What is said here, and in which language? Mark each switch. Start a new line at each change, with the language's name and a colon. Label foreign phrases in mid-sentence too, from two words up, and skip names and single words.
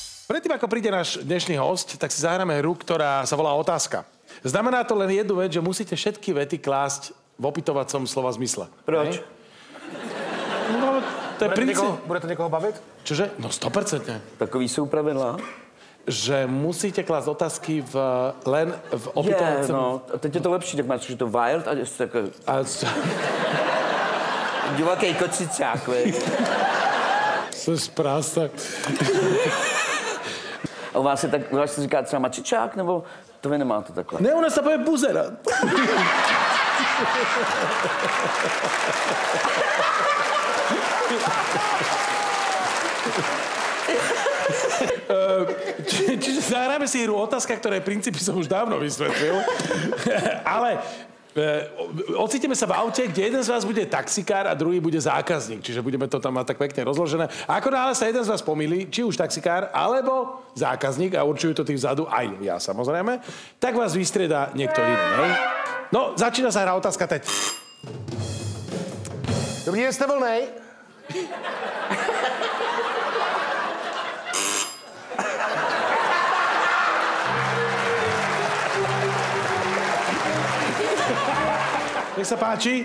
Slovak: Predtým, ako príde náš dnešný host, tak si zahráme hru, ktorá sa volá Otázka. Znamená to len jednu vec, že musíte všetky vety klásť v opytovacom slova zmysle.
Czech: Proč?
Slovak: No, to je princíp.
Czech: Bude to někoho bavit?
Slovak: Čože? No 100%.
Czech: Takový jsou pravidla.
Slovak: Že musíte klásť otázky len v opytovacom...
Czech: No, a teď je to lepší, tak máš, že to wild a jste jako... Divoký kocičák, vej. Což práce. A u vás se říká třeba mačičák, nebo to vy nemáte takhle? Ne,
Slovak: u nás sa povie buzera. Čiže zahráme si hru Otázka, ktoré princípy som už dávno vysvetlil. Ale ocitíme sa v aute, kde jeden z vás bude taxikár a druhý bude zákazník. Čiže budeme to tam mať tak pekne rozložené. A ako náhle sa jeden z vás pomýli, či už taxikár, alebo zákazník, a určujú to tí vzadu, aj ja samozrejme, tak vás vystriedá niekto iný. Hej? No, začína sa hra Otázka teď.
Czech: Dobrý den, jste volnej?
Slovak: Nech sa páči.